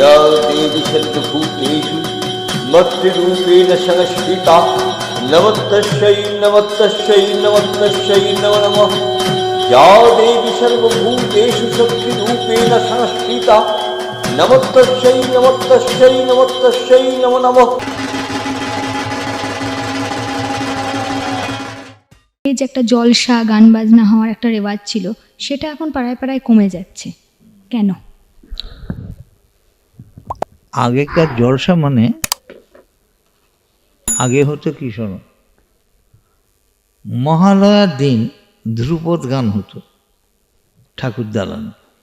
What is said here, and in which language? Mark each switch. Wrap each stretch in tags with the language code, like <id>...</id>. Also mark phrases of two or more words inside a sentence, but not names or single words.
<sa>देवी सर्वभूतेषु मत्रूपेण संस्थिता नमस्तस्यै नमस्तस्यै नमस्तस्यै नमो नमः। या देवी सर्वभूतेषु शक्तिरूपेण संस्थिता नमस्तस्यै नमस्तस्यै नमस्तस्यै नमो नमः।</sa> <bn>এই যে একটা জলসা গান বাজনা হওয়ার একটা রেওয়াজ ছিল, সেটা এখন পাড়ায় পাড়ায় কমে যাচ্ছে কেন? আগেকার জলসা মানে আগে হতো কি শোনো, মহালয়ার দিন ধ্রুপদ গান হতো ঠাকুর দালানে।</bn>